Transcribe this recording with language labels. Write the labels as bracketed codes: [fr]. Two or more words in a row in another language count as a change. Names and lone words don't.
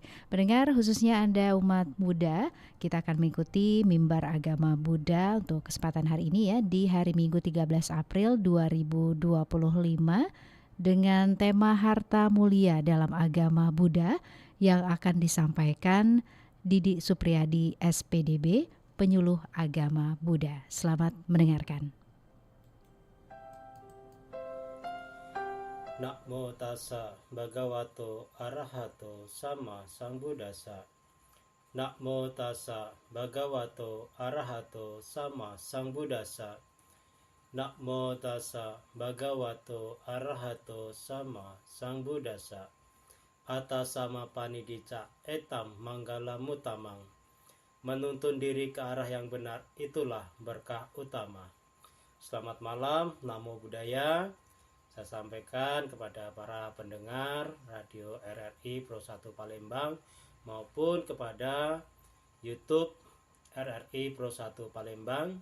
[id] Pendengar, khususnya Anda umat Buddha, kita akan mengikuti mimbar agama Buddha untuk kesempatan hari ini ya, di hari Minggu 13 April 2025 dengan tema Harta Mulia dalam Agama Buddha yang akan disampaikan Didi Supriyadi SPDB, penyuluh agama Buddha. Selamat mendengarkan. [pi] Namo tassa bhagavato arahato sama sambuddhassa. Namo tassa bhagavato arahato sama sambuddhassa. Namo tassa bhagavato arahato sama sambuddhassa. Atasama panidicca etam manggala mutamang. [id] Menuntun diri ke arah yang benar itulah berkah utama. Selamat malam, [pi] Namo Buddhaya. [id] Saya sampaikan kepada para pendengar Radio RRI Pro 1 Palembang maupun kepada YouTube RRI Pro 1 Palembang.